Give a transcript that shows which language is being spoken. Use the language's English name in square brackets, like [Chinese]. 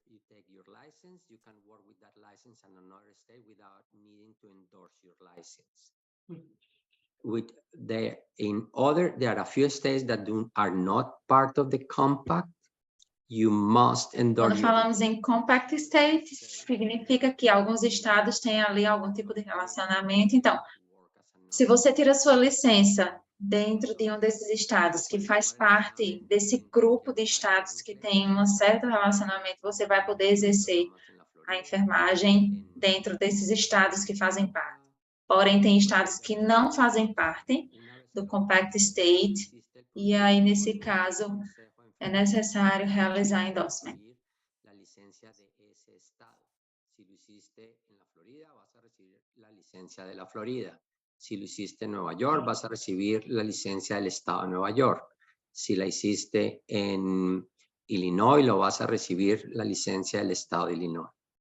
[English] You take your license, you can work with that license in another state without needing to endorse your license. There are a few states that are not part of the compact. You must endorse. [Portuguese] Quando falamos em compact state, significa que alguns estados têm ali algum tipo de relacionamento. Então, se você tira sua licença dentro de um desses estados que faz parte desse grupo de estados que tem um certo relacionamento, você vai poder exercer a enfermagem dentro desses estados que fazem parte. Porém, tem estados que não fazem parte do compact state, e aí, nesse caso, é necessário realizar endorsement. [Spanish] La licencia de ese estado. Si lo hiciste en la Florida, vas a recibir la licencia de la Florida. Si lo hiciste en Nueva York, vas a recibir la licencia del estado de Nueva York. Si la hiciste en Illinois, lo vas a recibir la licencia del estado de Illinois.